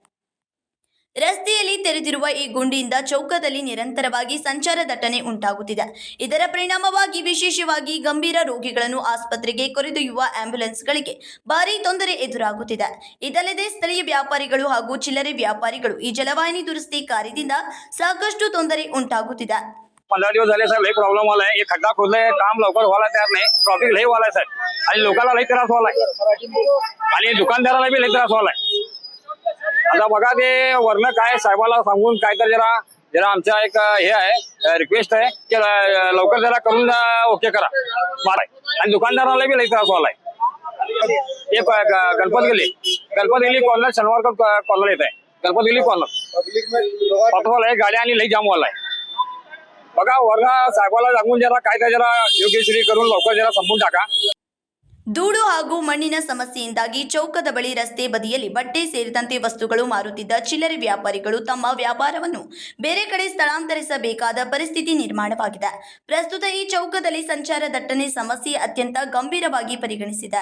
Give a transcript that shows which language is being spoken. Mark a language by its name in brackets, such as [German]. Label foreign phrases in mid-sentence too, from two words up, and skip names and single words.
[Kannada] ರಸ್ತೆಯಲ್ಲಿ ತೆರೆದಿರುವ ಈ ಗುಂಡಿಯಿಂದ ಚೌಕದಲ್ಲಿ ನಿರಂತರವಾಗಿ ಸಂಚಾರ ದಟ್ಟಣೆ ಉಂಟಾಗುತ್ತಿದೆ. ಇದರ ಪರಿಣಾಮವಾಗಿ ವಿಶೇಷವಾಗಿ ಗಂಭೀರ ರೋಗಿಗಳನ್ನು ಆಸ್ಪತ್ರೆಗೆ ಕರೆದೊಯ್ಯುವ ಆಂಬ್ಯುಲೆನ್ಸ್ಗಳಿಗೆ ಭಾರೀ ತೊಂದರೆ ಎದುರಾಗುತ್ತಿದೆ. ಇದಲ್ಲದೆ ಸ್ಥಳೀಯ ವ್ಯಾಪಾರಿಗಳು ಹಾಗೂ ಚಿಲ್ಲರೆ ವ್ಯಾಪಾರಿಗಳು ಈ ಜಲವಾಹಿನಿ ದುರಸ್ತಿ ಕಾರ್ಯದಿಂದ ಸಾಕಷ್ಟು ತೊಂದರೆ ಉಂಟಾಗುತ್ತಿದೆ. [Marathi] 15 दिवस झाले सर, लई प्रॉब्लेम आलाय. हे खड्डा खोदलाय, काम लवकर व्हायला तयार नाही. ट्रॉफिक लई व्हायलाय सर, आणि लोकांना लई त्रास व्हायलाय आणि दुकानदाराला बी लई त्रास व्हायलाय. आता बघा ते वरनं काय साहेबाला सांगून काय तर जरा आमच्या एक हे आहे, रिक्वेस्ट आहे की लवकर जरा करून ओके करा आणि दुकानदाराला बी लई त्रास व्हायलाय. हे गणपत गेली कॉर्नर शनिवार कॉर्नर येत आहे. गणपत गेली कॉर्नर पटवाल आहे, गाड्या आणि लई जाम व्हायलाय. बघा वरनं साहेबाला सांगून जरा योग्यश्री करून लवकर जरा संपून टाका. [Kannada] ಧೂಳು ಹಾಗೂ ಮಣ್ಣಿನ ಸಮಸ್ಯೆಯಿಂದಾಗಿ ಚೌಕದ ಬಳಿ ರಸ್ತೆ ಬದಿಯಲ್ಲಿ ಬಟ್ಟೆ ಸೇರಿದಂತೆ ವಸ್ತುಗಳು ಮಾರುತ್ತಿದ್ದ ಚಿಲ್ಲರೆ ವ್ಯಾಪಾರಿಗಳು ತಮ್ಮ ವ್ಯಾಪಾರವನ್ನು ಬೇರೆ ಕಡೆ ಸ್ಥಳಾಂತರಿಸಬೇಕಾದ ಪರಿಸ್ಥಿತಿ ನಿರ್ಮಾಣವಾಗಿದೆ. ಪ್ರಸ್ತುತ ಈ ಚೌಕದಲ್ಲಿ ಸಂಚಾರ ದಟ್ಟಣೆ ಸಮಸ್ಯೆ ಅತ್ಯಂತ ಗಂಭೀರವಾಗಿ ಪರಿಗಣಿಸಿದೆ.